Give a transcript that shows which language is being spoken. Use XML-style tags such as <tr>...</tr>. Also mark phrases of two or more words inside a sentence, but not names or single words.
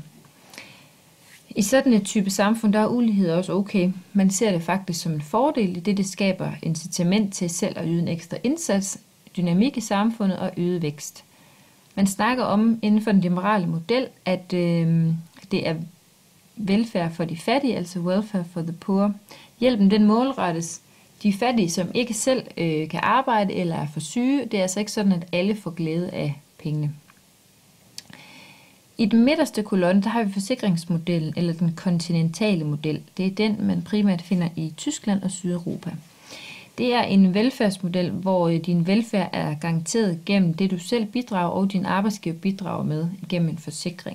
<da>I sådan et type samfund, der er ulighed også okay. Man ser det faktisk som en fordel, i det skaber incitament til selv at yde en ekstra indsats, dynamik i samfundet og øget vækst. Man snakker om inden for den liberale model, at det er velfærd for de fattige, altså</da> <en>welfare for the poor.</en> <da>Hjælpen den målrettes de fattige, som ikke selv kan arbejde eller er for syge. Det er altså ikke sådan, at alle får glæde af pengene. I den midterste kolonne, der har vi forsikringsmodellen, eller den kontinentale model. Det er den, man primært finder i Tyskland og Sydeuropa. Det er en velfærdsmodel, hvor din velfærd er garanteret gennem det, du selv bidrager, og din arbejdsgiver bidrager med gennem en forsikring.</da>